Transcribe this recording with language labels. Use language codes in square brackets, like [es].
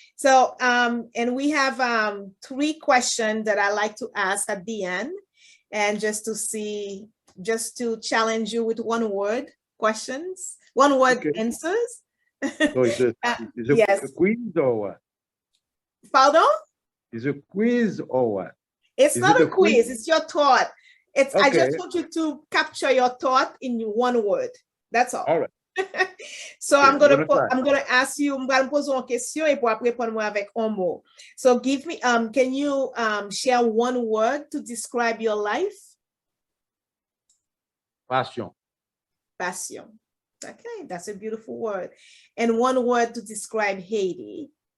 [en] So, and we have 3 questions that I like to ask at the end, and just to challenge you with 1-word questions, 1-word answers. So is it a quiz or what? Pardon? Is it a quiz or what? It's not a quiz. It's your thought. I just want you to capture your thought in 1 word. That's all. All right. So I'm gonna ask you, I'm gonna [fr] poser une question et pour après répondre avec un mot. [en] So give me, can you share 1 word to describe your life? Passion. Passion. Okay, that's a beautiful word. And 1 word to describe Haiti.